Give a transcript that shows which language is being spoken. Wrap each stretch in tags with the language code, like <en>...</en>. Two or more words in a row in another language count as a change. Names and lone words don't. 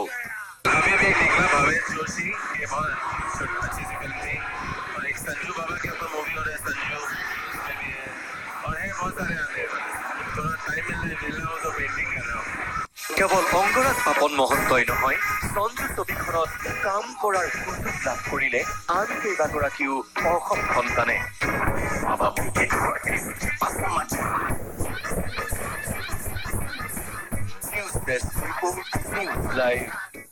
<hi>अभी भी निकला भवेश जोशी ये बहुत अच्छी सी फिल्म थी और एक संजू बाबा के ऊपर मूवी हो रहा है संजू इसमें भी है और है बहुत सारे आने थोड़ा टाइम मिल रहा हो तो पेंटिंग कर रहा हूँ।</hi> <as>কেৱল অংগৰাগ পাপন মহন্তই নহয়, সঞ্জু ছবিখনত কাম কৰাৰ সুযোগ লাভ কৰিলে আন কেইবাগৰাকীও অসম সন্তানে।</as> <en>News desk report, News Live.</en>